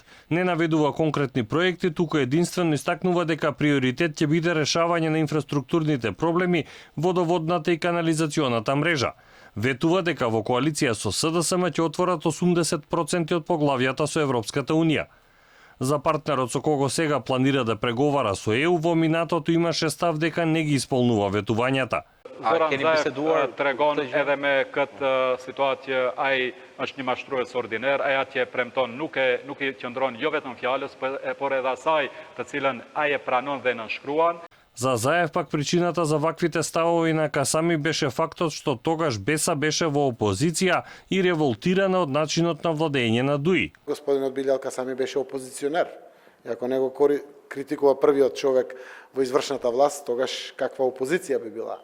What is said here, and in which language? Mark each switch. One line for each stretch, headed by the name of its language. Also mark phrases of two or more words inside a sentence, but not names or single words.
Macedonian: Не наведува конкретни проекти, туку единствено истакнува дека приоритет ќе биде решавање на инфраструктурните проблеми, водоводната и канализационата мрежа. Ветува дека во коалиција со СДСМ ќе отворат 80% од поглавјата со Европската Унија. За партнерот со кого сега планира да преговара со ЕУ, во минатото имаше став дека не ги исполнува ветувањата.
Albanian: Zoran Zaev tregon edhe me këtë situatë ai është një mashtrues ordiner, ai atje premton nuk i qëndron jo vetëm fjalës, por edhe asaj të cilën ai e pranon dhe nënshkruan.
Macedonian: За Заев пак причината за ваквите ставови на Касами беше фактот што тогаш БЕСА беше во опозиција и револтирана од начинот на владење на ДУИ. Господинот Билал Касами беше опозиционер. И ако него критикува првиот човек во извршната власт, тогаш каква опозиција би била?